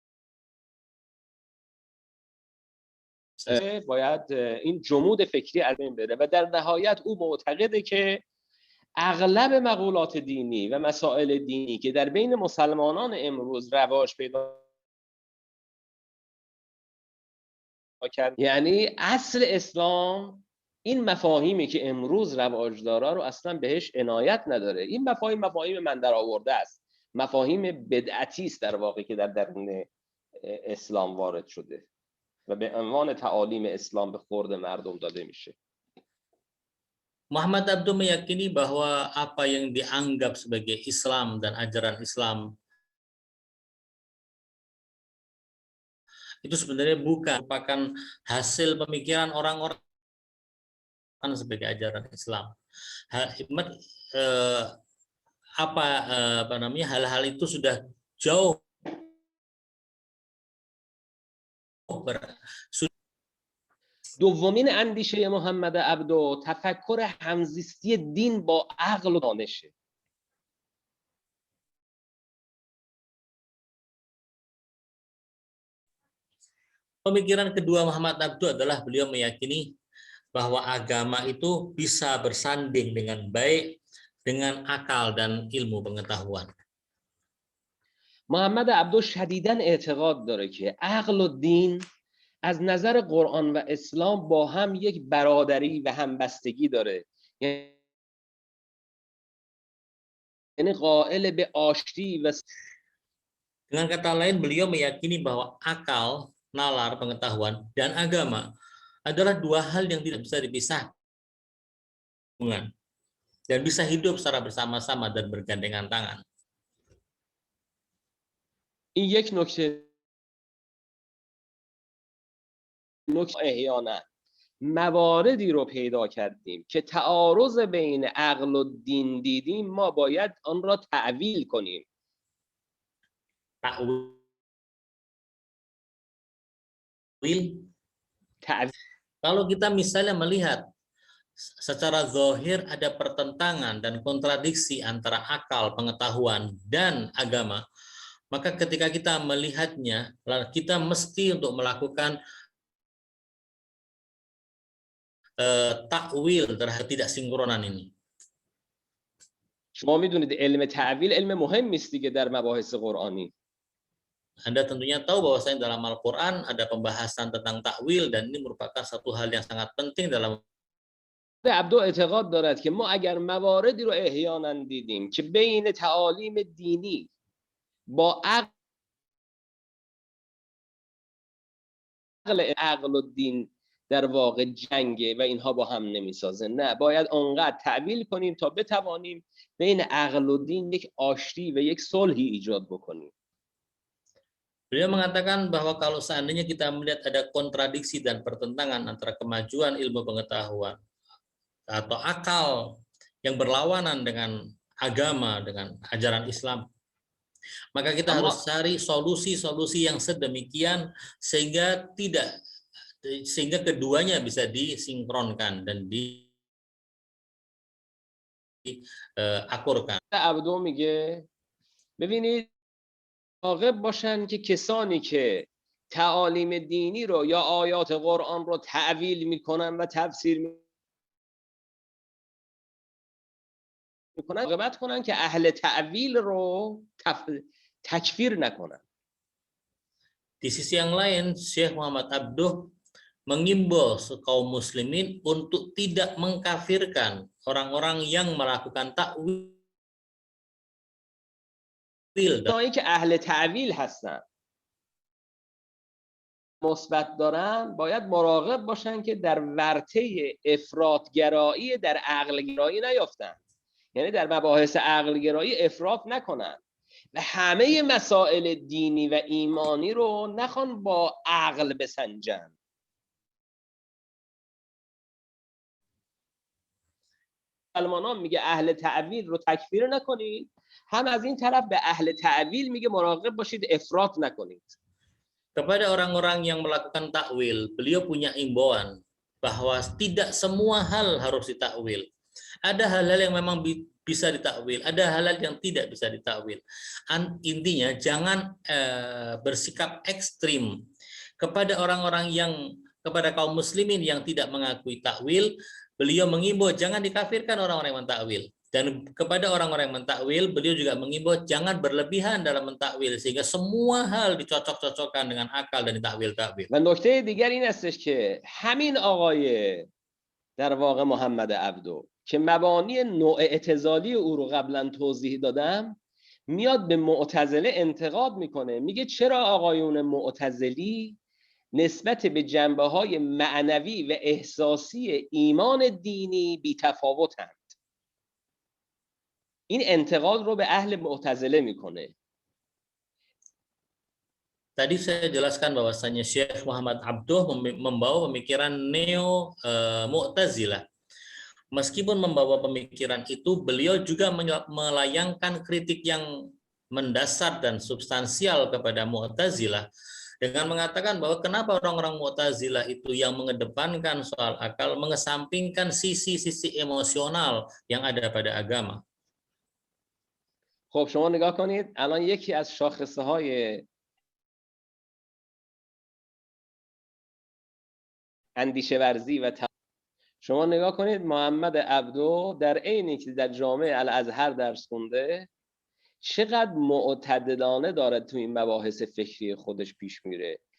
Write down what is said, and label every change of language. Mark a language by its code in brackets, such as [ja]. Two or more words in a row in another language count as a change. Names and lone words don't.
[fa] باید این جمود فکری از بین بره و در نهایت او معتقده که اغلب مقولات دینی و مسائل دینی که در بین مسلمانان امروز رواج پیدا کرد، یعنی اصل اسلام این مفاهیمی که امروز رواج داره رو اصلا بهش عنایت نداره. این مفاهیم من در آورده است، مفاهیم بدعتی است در واقع که در درون اسلام وارد شده و به عنوان تعالیم اسلام به خورد مردم داده میشه. [id] Muhammad Abduh meyakini bahwa apa yang dianggap sebagai Islam dan ajaran Islam itu sebenarnya merupakan hasil pemikiran orang-orang sebagai ajaran Islam. Hal-hal itu sudah jauh [fa] دومین اندیشه محمد عبدو تفکر همزیستی دین با عقل و دانشه. [id] Pemikiran kedua Muhammad Abduh adalah beliau meyakini bahwa agama itu bisa bersanding dengan baik dengan akal dan ilmu pengetahuan. [fa] محمد عبدو شدیداً اعتقاد داره که عقل و دین از نظر قرآن و اسلام با هم یک برادری و همبستگی داره، یعنی قائل به آشتی و [id] Dengan kata lain, beliau meyakini bahwa akal, nalar, pengetahuan, dan agama adalah dua hal yang tidak bisa dipisahkan dan bisa hidup secara bersama-sama dan bergandengan tangan. [fa] این یک نکته احیانا مواردی رو پیدا کردیم که تعارض بین عقل و دین دیدیم، ما باید آن را تعویل کنیم. [id] Kalau kita misalnya melihat secara zahir ada pertentangan dan kontradiksi antara akal, pengetahuan, dan agama, maka ketika kita melihatnya, kita mesti untuk melakukan takwil terhadap tidak sinkronan ini. [fa] شما میدونید علم تعویل علم مهمی است دیگه در مباحث قرآنی. [id] Anda tentunya tahu bahwasanya dalam Al-Quran ada pembahasan tentang takwil dan ini merupakan satu hal yang sangat penting dalam. [fa] عبدو اعتقاد دارد که ما اگر مواردی رو احیانا دیدیم که بین تعالیم دینی با عقل و دین در واقع جنگه و اینها با هم نمیسازه، نه، باید اونقدر تعویل کنیم تا بتوانیم بین عقل و دین یک آشتی و یک صلحی ایجاد بکنیم. [id] Beliau mengatakan bahwa kalau seandainya kita melihat ada kontradiksi dan pertentangan antara kemajuan ilmu pengetahuan atau akal yang berlawanan dengan agama, dengan ajaran Islam, maka kita harus cari solusi-solusi yang sedemikian sehingga keduanya bisa disinkronkan dan diakurkan. [fa] عبدو میگه ببینید واقع باشن که کسانی که تعالیم دینی رو یا آیات قرآن رو تعویل میکنن و تفسیر میکنن، مراقبت کنن که اهل تعویل رو تکفیر نکنن. [id] Di sisi yang lain, Syekh Muhammad Abduh mengimbau kaum muslimin untuk tidak mengkafirkan orang-orang yang melakukan takwil. اونایی که اهل تعویل هستن مثبت دارن باید مراقب باشن که در ورطه افراطگرایی در عقلگرایی نیفتن، یعنی در مباحث عقلگرایی افراط نکنن و همه مسائل دینی و ایمانی رو نخوان با عقل بسنجن. مسلمانان میگه اهل تعویل رو تکفیر نکنید، هم از این طرف به اهل تعویل میگه مراقب باشید افراط نکنید. Kepada orang-orang yang melakukan takwil, beliau punya imbauan bahwa tidak semua hal harus ditakwil. Ada hal-hal yang memang bisa ditakwil, ada hal-hal yang tidak bisa ditakwil. Intinya jangan bersikap ekstrim kepada kepada kaum muslimin yang tidak mengakui takwil. Beliau mengimbau jangan dikafirkan orang-orang yang mentakwil. Dan kepada orang-orang yang mentakwil, beliau juga mengimbau jangan berlebihan dalam mentakwil sehingga semua hal dicocok-cocokkan dengan akal dan ditakwil-takwil. [fa] و نکته دیگر این استش که همین آقای در واقع محمد عبدو که مبانی نوع اعتزالی او رو قبلا توضیح دادم، میاد به معتزله انتقاد میکنه، میگه چرا آقایون معتزلی نسبت به جنبه‌های معنوی و احساسی ایمان دینی بی‌تفاوتند. این انتقاد رو به اهل معتزله میکنه. [id] Tadi saya jelaskan bahwasanya Syekh Muhammad Abduh membawa pemikiran Mu'tazilah. Meskipun membawa pemikiran itu, beliau juga melayangkan kritik yang mendasar dan substansial kepada Mu'tazilah dengan mengatakan bahwa kenapa orang-orang Mu'tazilah itu yang mengedepankan soal akal, mengesampingkan sisi-sisi emosional yang ada pada agama. [fa] خب شما نگاه کنید الان یکی از شاخصه‌های اندیشه ورزی و شما نگاه کنید محمد عبدو در عینی که در جامعه الازهر درس خونده چقدر معتدلانه داره تو این مباحث فکری خودش پیش میره.